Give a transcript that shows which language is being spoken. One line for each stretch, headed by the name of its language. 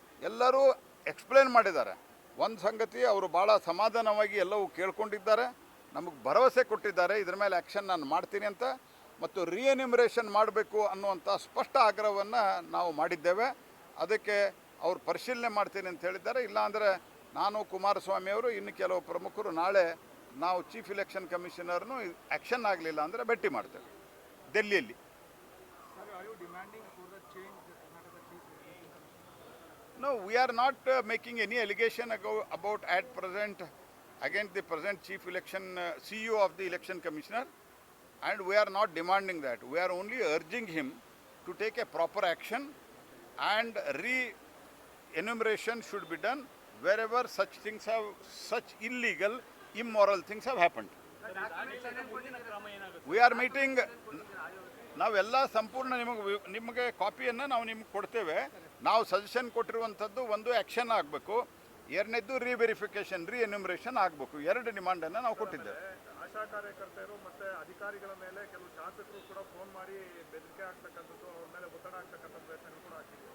Kannada: ಎಲ್ಲರೂ ಎಕ್ಸ್ಪ್ಲೇನ್ ಮಾಡಿದ್ದಾರೆ. ಒಂದು ಸಂಗತಿ, ಅವರು ಭಾಳ ಸಮಾಧಾನವಾಗಿ ಎಲ್ಲವೂ ಕೇಳ್ಕೊಂಡಿದ್ದಾರೆ, ನಮಗೆ ಭರವಸೆ ಕೊಟ್ಟಿದ್ದಾರೆ, ಇದರ ಮೇಲೆ ಆ್ಯಕ್ಷನ್ ನಾನು ಮಾಡ್ತೀನಿ ಅಂತ, ಮತ್ತು ರಿಎನ್ಯುಮರೇಷನ್ ಮಾಡಬೇಕು ಅನ್ನುವಂಥ ಸ್ಪಷ್ಟ ಆಗ್ರಹವನ್ನು ನಾವು ಮಾಡಿದ್ದೇವೆ. ಅದಕ್ಕೆ ಅವರು ಪರಿಶೀಲನೆ ಮಾಡ್ತೀನಿ ಅಂತ ಹೇಳಿದ್ದಾರೆ. ಇಲ್ಲಾಂದರೆ ನಾನು, ಕುಮಾರಸ್ವಾಮಿಯವರು, ಇನ್ನು ಕೆಲವು ಪ್ರಮುಖರು ನಾಳೆ ನಾವು ಚೀಫ್ ಇಲೆಕ್ಷನ್ ಕಮಿಷನರ್ನು ಆ್ಯಕ್ಷನ್ ಆಗಲಿಲ್ಲ ಅಂದರೆ ಭೇಟಿ ಮಾಡ್ತೇವೆ ಡೆಲ್ಲಿಯಲ್ಲಿ.
English: No, we are not making any allegation about at present against the present chief election CEO of the election commissioner, and we are not demanding that. We are only urging him to take a proper action, and re-enumeration should be done wherever such things have, such illegal, immoral things have happened. We are meeting.
Kannada: ನಾವೆಲ್ಲ ಸಂಪೂರ್ಣ ನಿಮಗೆ ಕಾಪಿಯನ್ನು ನಾವು ನಿಮ್ಗೆ ಕೊಡ್ತೇವೆ. ನಾವು suggestion ಕೊಟ್ಟಿರುವಂಥದ್ದು ಒಂದು ಆ್ಯಕ್ಷನ್ ಆಗಬೇಕು, ಎರಡನೇದ್ದು ರಿವೆರಿಫಿಕೇಷನ್, ರಿಎನ್ಯುಮರೇಷನ್ ಆಗಬೇಕು. 2 ಡಿಮಾಂಡನ್ನು ನಾವು ಕೊಟ್ಟಿದ್ದೇವೆ. ಆಶಾ ಕಾರ್ಯಕರ್ತರು ಮತ್ತು ಅಧಿಕಾರಿಗಳ ಮೇಲೆ ಕೆಲವು ಶಾಸಕರು ಕೂಡ ಫೋನ್ ಮಾಡಿ ಬೆದರಿಕೆ ಆಗ್ತಕ್ಕಂಥದ್ದು, ಅವ್ರ ಮೇಲೆ ಒತ್ತಡ ಆಗ್ತಕ್ಕಂಥ ಪ್ರಯತ್ನ ಕೂಡ ಆಗ್ತಿದೆ.